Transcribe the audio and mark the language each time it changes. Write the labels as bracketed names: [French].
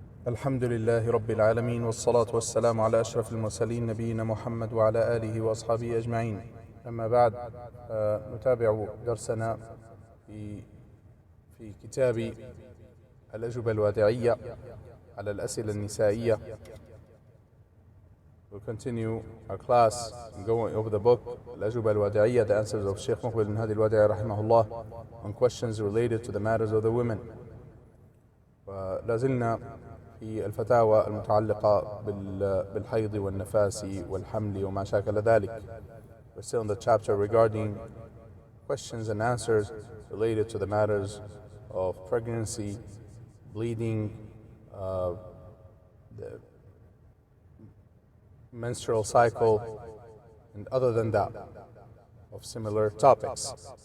[Arabic] الحمد لله رب العالمين، والصلاة والسلام على أشرف المرسلين نبينا محمد وعلى آله وأصحابه أجمعين. أما بعد، نتابع درسنا في كتاب الأجوبة الوادعية على الأسئلة النسائية. [English] We'll continue our class going over the book الأجوبة الوادعية, the answers of Sheikh Muqbil bin Hadi al-Wadi'i rahimahullah on questions related to the matters of the women. [Arabic] ولازلنا في الفتاوى المتعلقة بالحيض والنفاس والحمل وما شاكل ذلك. [English] We're still in the chapter regarding questions and answers related to the matters of pregnancy, bleeding, the menstrual cycle, and other than that, of similar topics.